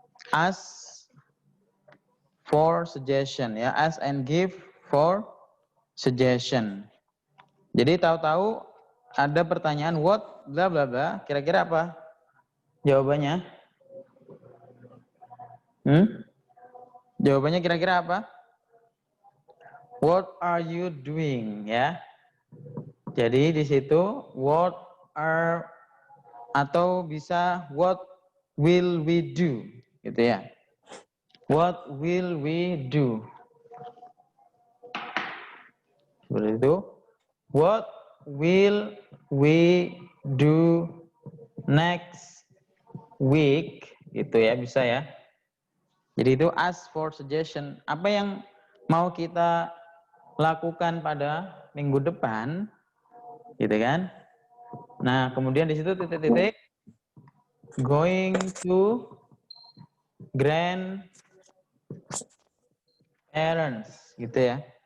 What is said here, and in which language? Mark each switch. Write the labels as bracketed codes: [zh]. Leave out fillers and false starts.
[en] Ask for suggestion ya, ask and give for suggestion. [id] Jadi tahu-tahu ada pertanyaan [en] what bla bla bla, [id] kira-kira apa jawabannya? Jawabannya kira-kira apa? [en] What are you doing, [id] ya? Jadi di situ [en] what are [id] atau bisa [en] what will we do, [id] gitu ya. [en] What will we do? [id] Seperti itu. [en] What will we do next week? [id] Gitu ya, bisa ya. Jadi itu [en] ask for suggestion. [id] Apa yang mau kita lakukan pada minggu depan, gitu kan? Nah, kemudian di situ titik-titik [en] going to grand errands, [id] gitu ya.